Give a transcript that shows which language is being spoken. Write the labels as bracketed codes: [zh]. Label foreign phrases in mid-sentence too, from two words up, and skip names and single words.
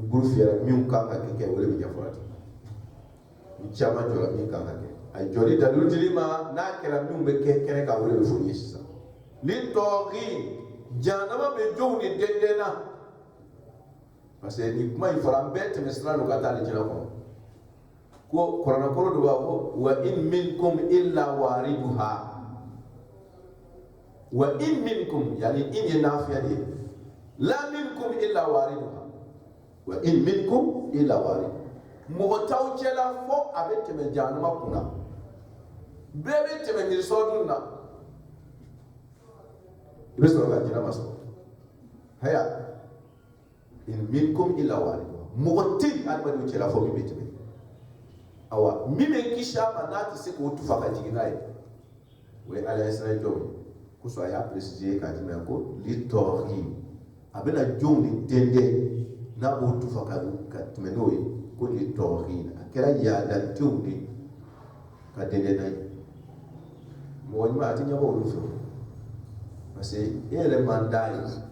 [bm] buru fiyɛra min kan ka kɛ o de bɛ ɲɛfɔ ten ni caman jɔra min kan ka kɛ a jɔli dalilu dili ma n'a kɛra min bɛ kɛ kɛnɛ kan o de bɛ fɔ ye sisan ni tɔɔgi jahanama bɛ jɔnw ni dɛndɛn na [fr] parce que [bm] ni kuma in fɔra an bɛɛ tɛmɛ sira don ka taa alijinɛ kɔnɔ ko kuranɛkɔrɔ dɔ b'a ko [ar] وإن منكم إلا واردها وإن منكم [bm] yani in ye nafiya de ye [ar] لا منكم إلا واردها وإن منكم إلا واردها [bm] mɔgɔ t'aw cɛla fɔ a bɛ tɛmɛ jahanama kunna bɛɛ bɛ tɛmɛ mirisɔdun na i bɛ sɔrɔ ka jinɛ ma sɔrɔ haya [ar] إن منكم إلا واردها [bm] mɔgɔ tɛ adamadenw cɛla fɔ min bɛ tɛmɛ awa min bɛ kisi a ma n'a tɛ se k'o tufa ka jigin n'a ye o ye ala ye siran jɔnw ye kosɔn a y'a préciser k'a jumɛn ko li tɔɔri a bɛna jɔnw de dɛndɛn n'a b'o tufa ka tɛmɛ n'o ye ko li tɔɔri a kɛra yaadadenw de ka dɛndɛn n'a ye mɔgɔ ɲuman a tɛ ɲɛbɔ olu fɛ [fr] parce que [bm] e yɛrɛ man d'a ye